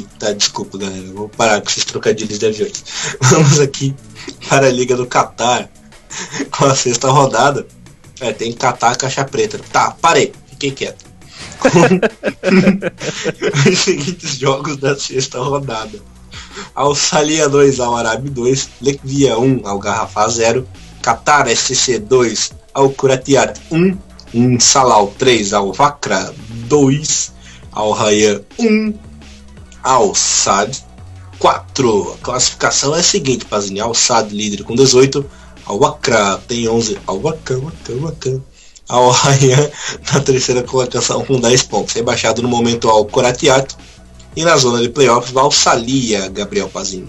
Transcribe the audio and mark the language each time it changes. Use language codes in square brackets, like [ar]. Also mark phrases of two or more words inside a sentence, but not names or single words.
[pt] Tá, desculpa, galera, eu vou parar com esses trocadilhos de aviões. Vamos aqui para a Liga do Catar, com a 6ª rodada. Tem Catar, caixa preta. Tá, parei, fiquei quieto. Os seguintes jogos da 6ª rodada: Al Salia 2, Al Arabi 2, Lekvia 1, Al Garrafa 0, Qatar SC 2, Al Quratiat 1, Salal 3, Al Vakra 2, Al Rayyan 1, Al Sadd 4. A classificação é a seguinte, Pazinho: Al Sadd líder com 18, Al Vakra tem 11, Al Vakra. Al Rayyan na 3ª colocação com 10 pontos, rebaixado no momento ao Quratiat, e na zona de playoffs Al Salia, Gabriel Pazinho.